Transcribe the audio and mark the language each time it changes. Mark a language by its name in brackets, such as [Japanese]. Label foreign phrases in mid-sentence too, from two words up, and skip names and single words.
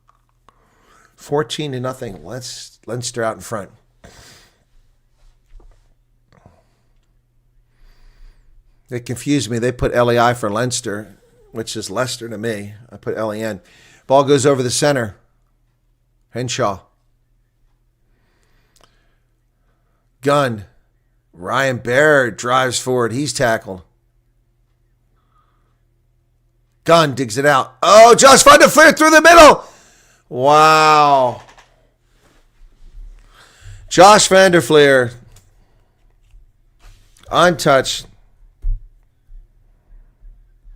[English] 14-0. Leinster out in front. They confused me. They put LEI for Leinster, which is Leicester to me. I put LEN. Ball goes over the center. Henshaw. Gunn. Ryan Baird drives forward. He's tackled. Gunn digs it out. Oh, Josh Van der Fleer through the middle. Wow. Josh Van der Fleer. Untouched.